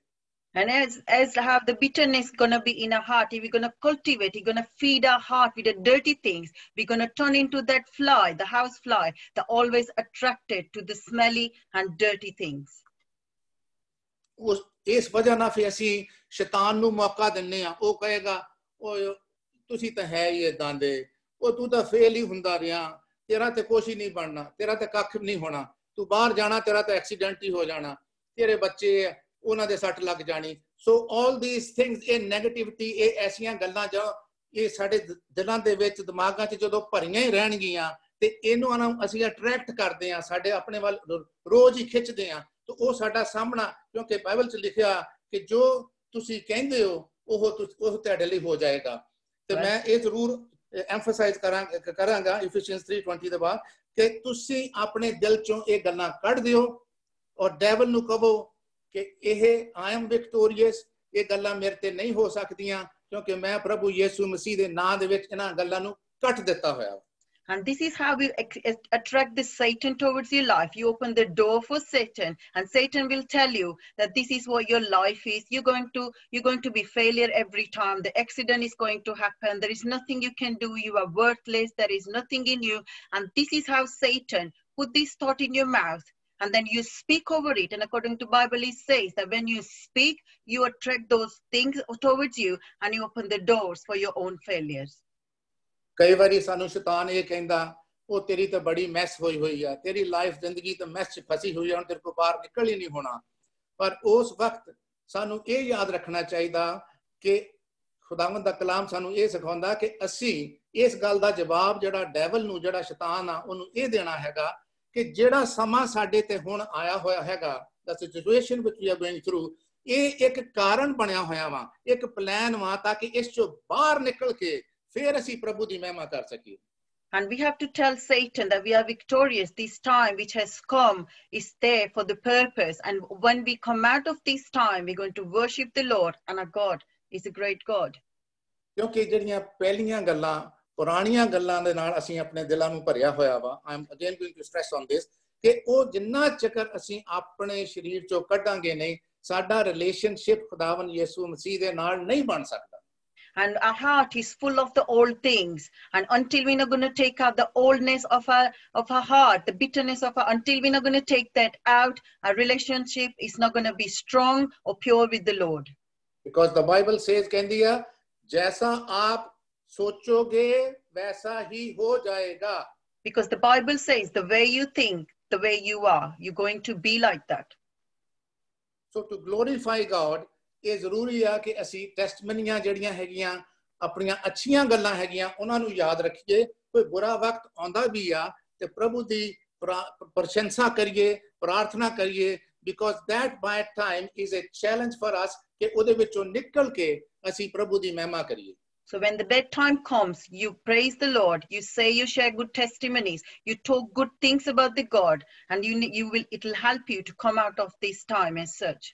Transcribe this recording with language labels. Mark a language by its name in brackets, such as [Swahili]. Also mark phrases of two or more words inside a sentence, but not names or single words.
[English] And as have the bitterness going to be in our heart, if we're going to cultivate, we're going to feed our heart with the dirty things, we're going to turn into that fly, the house fly, that always attracted to the smelly and dirty things. [Punjabi] ਇਸ ਵਜ੍ਹਾ ਨਾ ਫਿਰ ਅਸੀਂ ਸ਼ੈਤਾਨ ਨੂੰ ਮੌਕਾ ਦਿੰਨੇ ਆ। ਉਹ ਕਹੇਗਾ ਓਏ ਤੁਸੀਂ ਤਾਂ ਹੈ ਹੀ ਇਦਾਂ ਦੇ, ਉਹ ਤੂੰ ਤਾਂ ਫੇਲ ਹੀ ਹੁੰਦਾ ਰਿਹਾ, ਤੇਰਾ ਤੇ ਕੁਛ ਹੀ ਨਹੀਂ ਬਣਨਾ, ਤੇਰਾ ਤੇ ਕੱਖ ਨਹੀਂ ਹੋਣਾ, ਤੂੰ ਬਾਹਰ ਜਾਣਾ ਤੇਰਾ ਤਾਂ ਐਕਸੀਡੈਂਟ ਹੀ ਹੋ ਜਾਣਾ, ਤੇਰੇ ਬੱਚੇ ਉਹਨਾਂ ਦੇ ਸੱਟ ਲੱਗ ਜਾਣੀ। [English] so all these things, [Punjabi] ਇਹ ਨੈਗੇਟਿਵਿਟੀ, ਇਹ ਐਸੀਆਂ ਗੱਲਾਂ ਜੋ ਇਹ ਸਾਡੇ ਦਿਲਾਂ ਦੇ ਵਿੱਚ ਦਿਮਾਗਾਂ 'ਚ ਜਦੋਂ ਭਰੀਆਂ ਹੀ ਰਹਿਣਗੀਆਂ ਤੇ ਇਹਨੂੰ ਅਸੀਂ ਅਟਰੈਕਟ ਕਰਦੇ ਆ, ਸਾਡੇ ਆਪਣੇ ਵੱਲ ਰੋਜ਼ ਹੀ ਖਿੱਚਦੇ ਆ। ਤੋ ਵੋ ਸਾਡਾ ਸਾਮਨਾ, ਕਿਉਂਕਿ ਬਾਈਬਲ ਚ ਲਿਖਿਆ ਕਿ ਜੋ ਤੁਸੀ ਕਹਿੰਦੇ ਹੋ ਵੋ ਤੁਹਾਡੇ ਲਈ ਹੋ ਜਾਏਗਾ। ਤੋ ਮੈਂ ਯੇ ਜ਼ਰੂਰ ਐਮਫਸਾਈਜ਼ ਕਰਾਂਗਾ Ephesians 3:20 ਦੇ ਬਾਅਦ ਕਿ ਤੁਸੀ ਅਪਣੇ ਦਿਲ ਚੋਂ ਯੇ ਗੱਲਾਂ ਕੱਢ ਦਿਓ ਔਰ ਡੈਵਿਲ ਨੂ ਕਹੋ ਕਿ ਯੇ [English] I am victorious, [Punjabi] ਯੇ ਗੱਲਾਂ ਮੇਰੇ ਤੇ ਨਹੀਂ ਹੋ ਸਕਦੀਆਂ ਕਿਉਂਕਿ ਮੈਂ ਪ੍ਰਭੂ ਯਿਸੂ ਮਸੀਹ ਦੇ ਨਾਮ ਦੇ ਵਿਚ ਇਨ੍ਹਾਂ ਗੱਲਾਂ ਨੂ ਕੱਟ ਦਿੱਤਾ ਹੋਇਆ। [English] And this is how we attract the Satan towards your life. You open the door for Satan, and Satan will tell you that this is what your life is. You're going to be failure every time. The accident is going to happen. There is nothing you can do. You are worthless. There is nothing in you. And this is how Satan put this thought in your mouth. And then you speak over it. And according to Bible, it says that when you speak, you attract those things towards you, and you open the doors for your own failures. [Punjabi] ਕਈ ਬਾਰੀ ਸਾਨੂ ਸ਼ੈਤਾਨ ਯੇ ਕਹਿੰਦਾ ਓ ਤੇਰੀ ਤੋ ਬੜੀ ਮੈਸ ਹੋਈ ਹੋਈ ਹੈ, ਤੇਰੀ ਲਾਈਫ ਜ਼ਿੰਦਗੀ ਤੋ ਮੈਸ ਚ ਫਸੀ ਹੋਈ ਹੈ, ਹੁਣ ਤੇਰੇ ਕੋ ਬਾਹਰ ਨਿਕਲ ਹੀ ਨਹੀਂ ਹੋਣਾ। ਪਰ ਉਸ ਵਕਤ ਸਾਨੂ ਯੇ ਯਾਦ ਰੱਖਣਾ ਚਾਹੀਏ ਕਿ ਖੁਦਾਵੰਦ ਦਾ ਕਲਾਮ ਸਾਨੂ ਯੇ ਸਿਖਾਉਂਦਾ ਕਿ ਅਸੀ ਇਸ ਗੱਲ ਦਾ ਜਵਾਬ ਜਿਹੜਾ ਡੈਵਿਲ ਨੂ, ਜਿਹੜਾ ਸ਼ੈਤਾਨ ਆ, ਓਨੂ ਯੇ ਦੇਣਾ ਹੈਗਾ ਕਿ ਜਿਹੜਾ ਸਮਾਂ ਸਾਡੇ ਤੇ ਹੁਣ ਆਇਆ ਹੋਇਆ ਹੈਗਾ, [English] the situation which we are going through, [Punjabi] ਯੇ ਇਕ ਕਾਰਨ ਬਣਿਆ ਹੋਇਆ ਵਾ, ਇਕ ਪਲਾਨ ਵਾ ਤਾਕਿ ਇਸ ਚੋਂ ਬਾਹਰ ਨਿਕਲ ਕੇ ਫਿਰ ਅਸੀ ਪ੍ਰਭੂ ਦੀ ਮਹਿਮਾ ਕਰ ਸਕੀਏ। [English] And we have to tell Satan that we are victorious. This time which has come is there for the purpose. And when we come out of this time, we're going to worship the Lord, and our God is a great God. [Punjabi] क्योंकि ਜਿਹੜੀਆਂ ਪਹਿਲੀਆਂ ਗੱਲਾਂ, ਪੁਰਾਣੀਆਂ ਗੱਲਾਂ ਦੇ ਨਾਲ ਅਸੀਂ ਆਪਣੇ ਦਿਲਾਂ ਨੂੰ ਭਰਿਆ ਹੋਇਆ ਵਾ। [English] I am again going to stress on this [Punjabi] कि ਉਹ ਜਿੰਨਾ ਚੱਕਰ ਅਸੀਂ ਆਪਣੇ ਸਰੀਰ ਚੋਂ ਕੱਢਾਂਗੇ ਨਹੀਂ, ਸਾਡਾ ਰਿਲੇਸ਼ਨਸ਼ਿਪ ਖੁਦਾਵੰਦ ਯਿਸੂ ਮਸੀਹ ਦੇ ਨਾਲ ਨਹੀਂ ਬਣ ਸਕਦਾ। [English] And our heart is full of the old things, and until we're not going to take out the oldness of our heart, the bitterness of our, until we're not going to take that out, our relationship is not going to be strong or pure with the Lord. Because the Bible says, [Hindi] कहती है, जैसा आप सोचोगे वैसा ही हो जाएगा। [English] Because the Bible says, the way you think, the way you are, you're going to be like that. So to glorify God, [Punjabi] ਇਹ ਜ਼ਰੂਰੀ ਆ ਕਿ ਅਸੀਂ ਟੈਸਟਮਨੀਆਂ ਜਿਹੜੀਆਂ ਹੈਗੀਆਂ, ਆਪਣੀਆਂ ਅੱਛੀਆਂ ਗੱਲਾਂ ਹੈਗੀਆਂ, ਉਹਨਾਂ ਨੂੰ ਯਾਦ ਰੱਖੀਏ। ਕੋਈ ਬੁਰਾ ਵਕਤ ਆਉਂਦਾ ਵੀ ਆ ਤੇ ਪ੍ਰਭੂ ਦੀ ਪ੍ਰਸ਼ੰਸਾ ਕਰੀਏ, ਪ੍ਰਾਰਥਨਾ ਕਰੀਏ, [English] because that bad time is a challenge for us [Punjabi] ਕਿ ਉਹਦੇ ਵਿੱਚੋਂ ਨਿਕਲ ਕੇ ਅਸੀਂ ਪ੍ਰਭੂ ਦੀ ਮਹਿਮਾ ਕਰੀਏ। [English] So when the bad time comes, you praise the Lord, you say, you share good testimonies, you talk good things about the God, and it will help you to come out of this time as such.